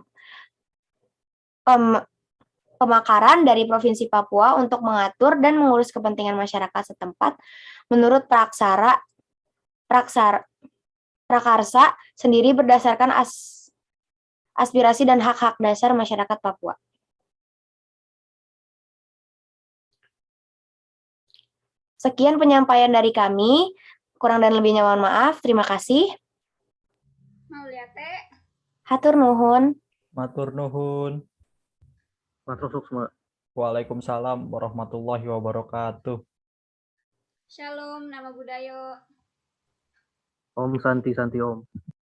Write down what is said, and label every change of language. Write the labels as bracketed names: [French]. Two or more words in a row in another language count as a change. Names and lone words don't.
[Indonesian] pemakaran dari Provinsi Papua untuk mengatur dan mengurus kepentingan masyarakat setempat menurut prakarsa sendiri berdasarkan aspirasi dan hak-hak dasar masyarakat Papua. Sekian penyampaian dari kami. Kurang dan lebihnya mohon maaf. Terima kasih. Mauliate. [Sundanese] Hatur nuhun. [Javanese] Matur nuhun. [Balinese] Matur suksma. [Arabic] Waalaikumsalam warahmatullahi wabarakatuh. [Indonesian] Shalom, nama budaya. [Sanskrit] Om Santi Santi Om.